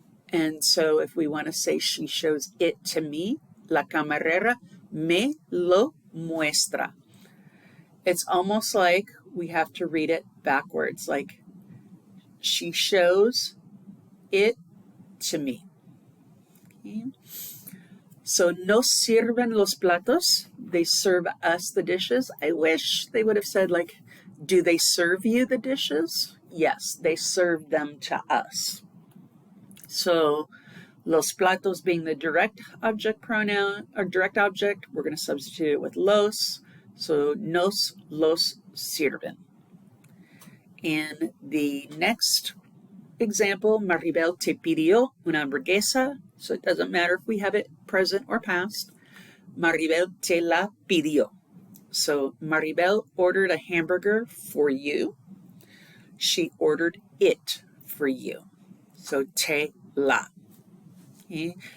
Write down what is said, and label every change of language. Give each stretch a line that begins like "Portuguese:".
English: And so if we want to say she shows it to me,
Spanish: la camarera me lo muestra.
English: It's almost like we have to read it backwards, like she shows it to me. Okay.
Spanish: So nos sirven los platos.
English: They serve us the dishes. I wish they would have said, like, do they serve you the dishes? Yes, they serve them to us. So
Spanish: los platos
English: being the direct object pronoun or direct object, we're going to substitute it with los.
Spanish: So nos los sirven.
English: In the next example,
Spanish: Maribel te pidió una hamburguesa.
English: So it doesn't matter if we have it present or past.
Spanish: Maribel te la pidió.
English: So Maribel ordered a hamburger for you. She ordered it for you. So
Spanish: te la.
English: Okay.